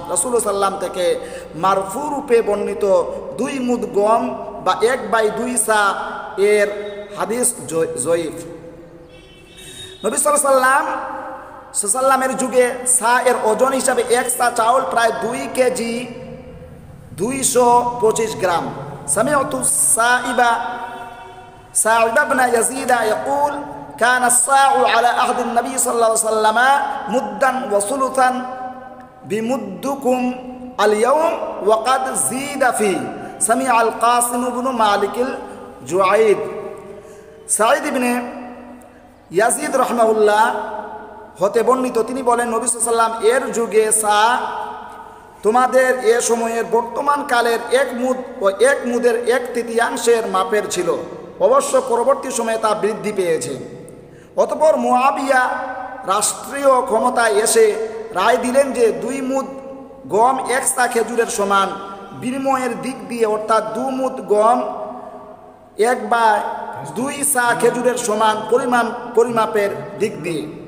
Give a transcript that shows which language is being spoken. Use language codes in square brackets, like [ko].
[bn] রাসূলুল্লাহ সাল্লাল্লাহু আলাইহি ওয়াসাল্লাম থেকে মারফু রূপে বর্ণিত 2 মুদ গম বা 1/2 সা এর হাদিস জয়ীফ। নবী সাল্লামের যুগে সা এর ওজন হিসাবে 1 সা চাউল প্রায় 2 কেজি 225 গ্রাম। [ar] সামিআতু সাইবা ইবনে ইয়াজিদ ইয়াকুল كان الصاع على عهد النبي صلى الله عليه وسلم مدا وثلثا بمدكم اليوم وقد زيد فيه। سمع القاسم بن مالك الجعيد। [bn] সাঈদ ইবনে ইয়াজিদ রাহমাহুল্লাহ হতে বর্ণিত, তিনি বলেন নবী সাল্লাল্লাহু আলাইহি ওয়াসাল্লাম এর যুগে সা তোমাদের এ সময়ের বর্তমান কালের 1 মুদ ও 1 মুদের 1/3 মাপের ছিল। অবশ্য পরবর্তী সময়ে তা বৃদ্ধি পেয়েছে। অতঃপর মুআবিয়া রাষ্ট্রীয় ক্ষমতায় এসে রায় দিলেন যে 2 মুদ গম 1 সা খেজুরের সমান, বিনিময়ের দিক দিয়ে অর্থাৎ 2 মুদ গম 1/2 সা খেজুরের সমান পরিমাপের দিক দিয়ে।